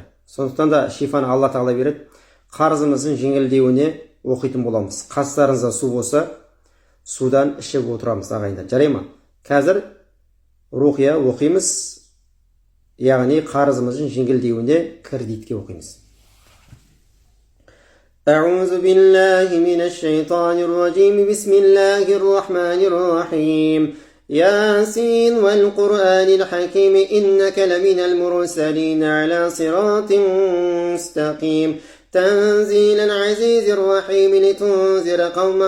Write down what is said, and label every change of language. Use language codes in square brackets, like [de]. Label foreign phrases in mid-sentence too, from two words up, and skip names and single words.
[kk] Сондықтан да шифаны Алла тағала береді. Қарызымыздың жеңілдеуіне оқитын боламыз. Қастарыңызда су болса, судан ішіп отырамыз ағайындар. Жарай ма? Қазір рухия оқимыз. Яғни қарызымыздың жеңілдеуіне кредитке оқимыз. [ar] أعوذ بالله من الشيطان الرجيم بسم الله الرحمن الرحيم ياسين والقرآن الحكيم إنك لمن المرسلين على صراط مستقيم تنزيل العزيز الرحيم لتنذر قوما